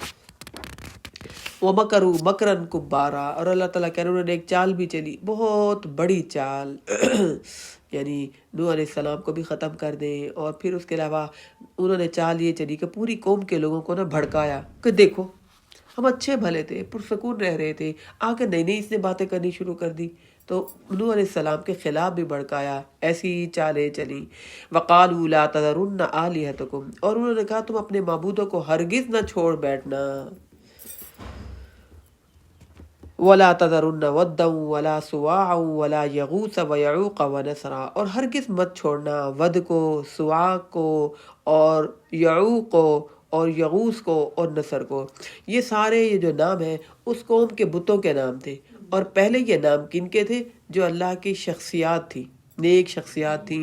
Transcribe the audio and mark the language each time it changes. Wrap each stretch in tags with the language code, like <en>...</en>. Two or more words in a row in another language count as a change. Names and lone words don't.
<ar>ومكروا مكرا كبارا,</ar> <hi>और अल्लाह ताला कह रहे हैं उन्होंने एक चाल भी चली, बहुत बड़ी चाल यानी नूह अलैहिस्सलाम को भी ख़त्म कर दें। और फिर उसके अलावा उन्होंने चाल ये चली कि पूरी कौम के लोगों को ना भड़काया कि देखो हम अच्छे भले थे, पुरसकून रह रहे थे, आकर नई नई इसने बातें करनी शुरू कर दी, तो नूह अलैहिस्सलाम के ख़िलाफ़ भी भड़काया। ऐसी चालें चली।</hi> <ar>وقالوا لا تذرن آلهتكم,</ar> <hi>और उन्होंने कहा तुम अपने माबूदों को हरगिज़ ना छोड़ बैठना।</hi> <ar>ولا تذرن ودا ولا سواعا ولا يغوث ويعوق ونسرا,</ar> <hi>और हरगिज़ मत छोड़ना वद को, सुवा को, और यऊक को, और यगूस को, और नसर को। ये सारे ये जो नाम हैं उस कौम के बुतों के नाम थे। और पहले ये नाम किनके थे? जो अल्लाह की शख्सियात थी, नेक शख्सियात थी।</hi>